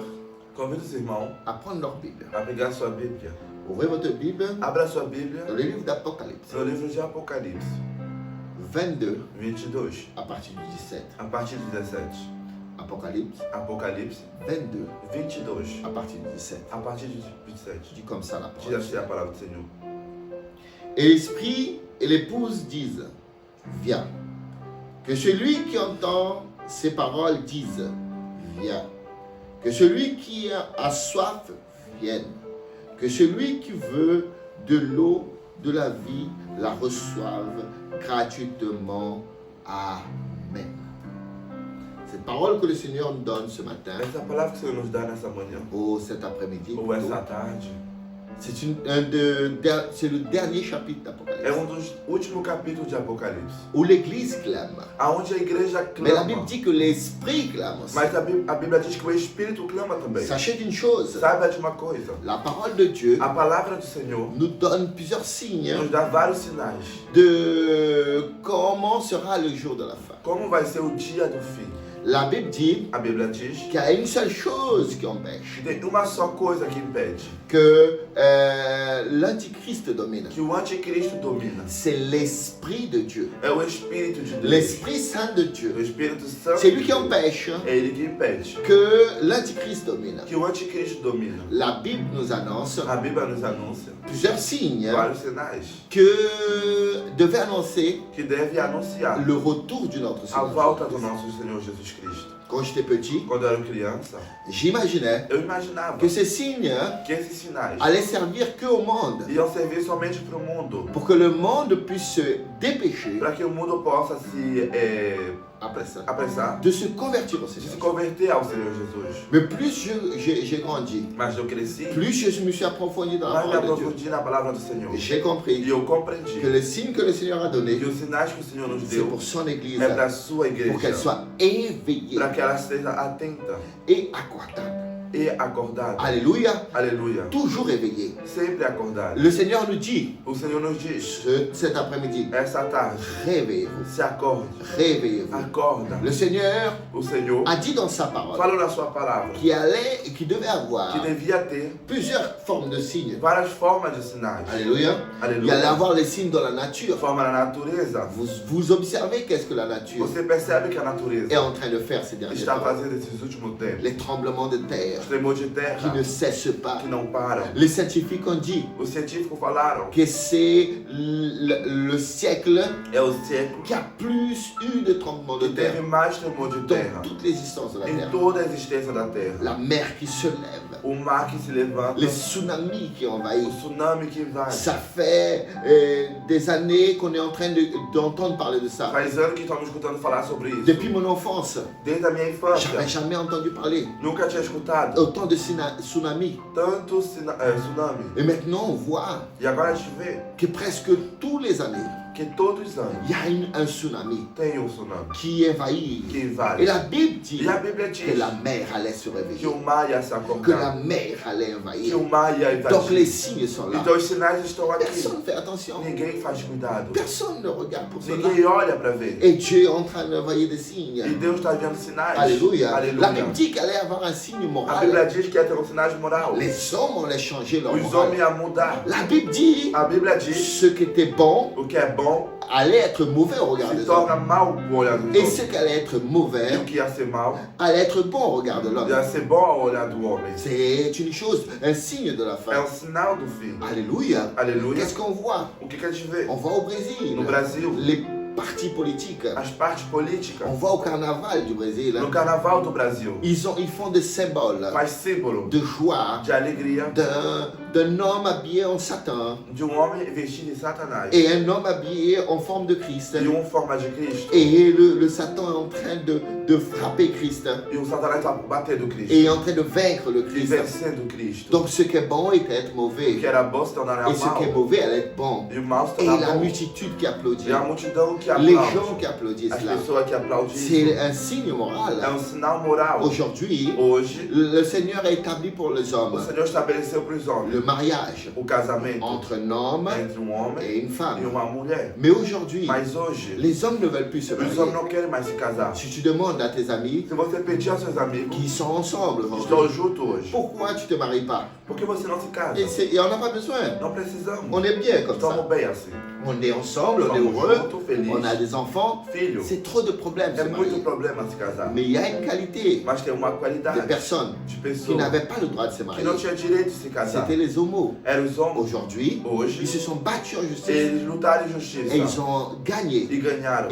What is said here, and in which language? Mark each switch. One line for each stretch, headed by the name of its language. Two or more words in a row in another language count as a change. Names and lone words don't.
Portuguese: Convido os irmãos
French: à prendre leur Bible.
Portuguese: a pegar sua Bíblia.
French: Ouvrez votre Bible
Portuguese: Abra sua Bíblia
French: dans le livre d'Apocalypse
Portuguese: no livro de Apocalipse
French: 22
Portuguese: 22,
French: à partir du 17.
Portuguese: a partir do 17.
French: Apocalypse
Portuguese: Apocalipse
French: 22
Portuguese: 22,
French: à partir du 17.
Portuguese: a partir do 27.
French: Je dis comme ça la
Portuguese: Diz
French: parole.
Portuguese: assim a palavra do Senhor.
French: Et l'esprit et l'épouse disent, viens. Que celui qui entend ces paroles dise, viens. Que celui qui a soif vienne. Que celui qui veut de l'eau de la vie la reçoive gratuitement. Amen. Cette parole que le Seigneur nous donne ce matin,
Portuguese: Essa palavra que o Senhor nos dá nessa manhã,
French: ou cet après-midi,
Portuguese: ou essa tarde,
French: c'est le dernier chapitre d'Apocalypse,
Portuguese: é dos últimos capítulos de Apocalipse,
French: où l'Église clame.
Portuguese: aonde a igreja
French: Mais la Bible
Portuguese: clama.
French: dit que l'Esprit clame aussi.
Portuguese: Mas a Bíblia diz que o Espírito clama também.
French: Sachez une chose,
Portuguese: Saiba de uma coisa,
French: la parole de Dieu
Portuguese: a palavra do Senhor
French: nous donne plusieurs signes
Portuguese: nos dá vários sinais.
French: de comment sera le jour de la fin.
Portuguese: Como vai ser o dia do fim?
French: La Bible dit
Portuguese: A Bíblia diz
French: qu'il y a une seule chose qui empêche,
Portuguese: que tem uma só coisa que impede
French: que l'Antichrist domine.
Portuguese: que o anticristo domina.
French: C'est l'Esprit de Dieu,
Portuguese: É o Espírito de Deus.
French: l'Esprit Saint de
Portuguese: O
French: Dieu.
Portuguese: Espírito Santo
French: C'est lui qui empêche
Portuguese: é ele que impede
French: que l'Antichrist domine.
Portuguese: que o anticristo domina.
French: La Bible nous annonce
Portuguese: A Bíblia nos anuncia
French: plusieurs signes
Portuguese: vários sinais
French: que devait annoncer
Portuguese: que deve anunciar
French: le retour de notre
Portuguese: a
French: Seigneur.
Portuguese: volta do nosso Senhor Jesus Cristo.
French: Quand j'étais petit,
Portuguese: Quando eu era criança,
French: j'imaginais
Portuguese: eu imaginava
French: que ces signes
Portuguese: que esses sinais
French: allaient servir que au monde,
Portuguese: iam servir somente para o mundo,
French: pour que le monde puisse se dépêcher
Portuguese: para que o mundo possa se
French: après ça,
Portuguese: apressar
French: de se convertir au
Portuguese: de se
French: Seigneur.
Portuguese: converter ao Senhor Jesus.
French: Mais plus j'ai grandi,
Portuguese: Mas eu cresci,
French: plus je me suis approfondi dans la
Portuguese: mais me
French: parole de Dieu.
Portuguese: aprofundi na palavra do Senhor.
French: J'ai
Portuguese: E
French: compris
Portuguese: eu compreendi
French: que les signes que le Seigneur a donnés,
Portuguese: que os sinais que o Senhor nos
French: c'est
Portuguese: deu
French: pour son Église,
Portuguese: é para a sua
French: pour qu'elle
Portuguese: igreja,
French: soit éveillée
Portuguese: para que ela esteja atenta
French: et accordable.
Portuguese: e acordada.
French: Alléluia,
Portuguese: Aleluia.
French: toujours éveillée.
Portuguese: Sempre acordada.
French: Le Seigneur nous dit,
Portuguese: O Senhor nos diz,
French: cet après-midi,
Portuguese: essa tarde,
French: réveillez-vous,
Portuguese: se acorde,
French: réveillez-vous.
Portuguese: acorda.
French: Le Seigneur
Portuguese: O Senhor
French: a dit dans sa parole
Portuguese: falou na sua palavra
French: qu'il devait avoir
Portuguese: que devia ter
French: plusieurs formes de signes.
Portuguese: várias formas de sinais.
French: Alléluia. Il allait
Portuguese: Aleluia.
French: avoir les signes dans la nature.
Portuguese: Forma na natureza.
French: Vous observez qu'est-ce que la nature
Portuguese: Você percebe que a
French: est
Portuguese: natureza
French: en train de faire ces derniers
Portuguese: está
French: temps.
Portuguese: fazendo esses últimos tempos.
French: Les tremblements de terre
Portuguese: Os tremores de terra
French: qui ne cessent pas.
Portuguese: que não param.
French: Les scientifiques ont dit
Portuguese: Os científicos falaram
French: que c'est le siècle
Portuguese: é o século
French: qui a plus eu de tremblements de
Portuguese: que teve
French: terre
Portuguese: mais tremor de terra
French: dans toute l'existence de la
Portuguese: em
French: terre.
Portuguese: toda a existência da terra.
French: La mer qui se lève,
Portuguese: O mar que se levanta,
French: les tsunamis qui
Portuguese: o
French: envahissent.
Portuguese: tsunami que invade.
French: Ça fait des années qu'on est en train d'entendre parler de ça.
Portuguese: Faz anos que estamos escutando falar sobre isso.
French: Depuis mon enfance,
Portuguese: Desde a minha infância,
French: j'avais jamais entendu parler
Portuguese: nunca tinha escutado
French: autant de tsunamis.
Portuguese: tanto tsunami.
French: Et maintenant, on voit
Portuguese: E agora a gente vê
French: que presque tous les années,
Portuguese: que todos os anos
French: il y a un tsunami
Portuguese: tem tsunami
French: qui envahit.
Portuguese: que
French: Et
Portuguese: invade.
French: la Bible dit
Portuguese: E a Bíblia diz
French: que la mer allait se
Portuguese: que
French: réveiller,
Portuguese: o mar ia se
French: que la
Portuguese: acordar,
French: mer allait
Portuguese: que
French: envahir.
Portuguese: o mar ia
French: Donc les
Portuguese: invadir.
French: signes sont là.
Portuguese: Então os sinais estão aqui.
French: Personne ne fait attention.
Portuguese: Ninguém faz cuidado.
French: Personne ne regarde pour cela.
Portuguese: Ninguém olha para ver.
French: Et Dieu est en train d'envoyer des signes.
Portuguese: E Deus está vendo sinais.
French: Alléluia. La
Portuguese: Aleluia.
French: Bible dit qu'il allait y avoir un signe
Portuguese: A
French: moral.
Portuguese: Bíblia diz que ia ter sinais moral.
French: Les hommes allaient changer leur
Portuguese: Os
French: morale.
Portuguese: homens iam mudar.
French: La Bible dit
Portuguese: A Bíblia diz
French: ce qui était bon
Portuguese: o que é bom
French: allait être mauvais au regard
Portuguese: se
French: des
Portuguese: torna
French: hommes.
Portuguese: mal ao olhar dos
French: Et
Portuguese: homens.
French: ce qui allait être
Portuguese: E
French: mauvais
Portuguese: o que ia ser mal
French: allait être bon au regard de l'homme.
Portuguese: ia ser bom ao olhar do homem.
French: C'est une chose, un signe de la
Portuguese: É
French: fin.
Portuguese: sinal do fim.
French: Alléluia.
Portuguese: Aleluia.
French: Qu'est-ce qu'on voit?
Portuguese: O que a gente vê?
French: On voit au Brésil
Portuguese: No Brasil,
French: les partis politiques.
Portuguese: as partes políticas,
French: On voit au carnaval du Brésil.
Portuguese: no carnaval do Brasil,
French: Ils font des symboles
Portuguese: faz símbolo
French: de joie
Portuguese: de alegria
French: d'un homme habillé en Satan
Portuguese: de homem vestido de Satanás
French: et un homme habillé en forme de Christ.
Portuguese: e forma de Cristo.
French: Et le Satan est en train de frapper Christ
Portuguese: E o Satanás está batendo Cristo
French: et est en train de vaincre le
Portuguese: e
French: Christ.
Portuguese: vencendo Cristo.
French: Donc ce qui est bon était être
Portuguese: O
French: mauvais
Portuguese: que era bom se tornaria
French: et ce qui est
Portuguese: mal.
French: mauvais allait être bon.
Portuguese: E o mal se
French: Et
Portuguese: torna
French: la
Portuguese: bom.
French: multitude qui applaudit,
Portuguese: E a multidão que
French: les
Portuguese: aplaude,
French: gens qui applaudissent
Portuguese: as
French: là,
Portuguese: pessoas que aplaudem,
French: c'est un signe
Portuguese: é
French: moral.
Portuguese: sinal moral.
French: Aujourd'hui,
Portuguese: Hoje,
French: le Seigneur a établi pour les
Portuguese: o
French: hommes
Portuguese: Senhor estabeleceu para os homens
French: le mariage
Portuguese: o casamento
French: entre un homme
Portuguese: entre homem
French: et une
Portuguese: e
French: femme.
Portuguese: uma mulher.
French: Mais aujourd'hui,
Portuguese: Mas hoje,
French: les hommes ne veulent plus se
Portuguese: os homens
French: marier.
Portuguese: não querem mais se casar.
French: Si tu demandes à tes amis
Portuguese: Se você pedir aos seus amigos
French: qui sont ensemble
Portuguese: que estão
French: aujourd'hui,
Portuguese: juntos hoje,
French: pourquoi tu ne te maries pas?
Portuguese: por que você não se casa?
French: Et on n'a pas besoin.
Portuguese: Não precisamos.
French: On est bien comme
Portuguese: Estamos
French: ça.
Portuguese: bem assim.
French: On est ensemble, on est
Portuguese: Somos
French: heureux,
Portuguese: juntos, felizes.
French: on a des enfants.
Portuguese: Filho,
French: C'est trop de problèmes de
Portuguese: é
French: se
Portuguese: muito
French: marier.
Portuguese: problema se casar.
French: Mais il y a une qualité
Portuguese: Mas tem uma
French: de
Portuguese: qualidade
French: personnes
Portuguese: de
French: qui
Portuguese: pessoas
French: n'avaient pas le droit de se
Portuguese: que
French: marier.
Portuguese: não tinha direito de se casar.
French: C'était les homos.
Portuguese: Eram os homens.
French: Aujourd'hui, ils
Portuguese: Hoje,
French: se sont battus en justice
Portuguese: eles lutaram em justiça
French: et ils ont gagné.
Portuguese: e ganharam.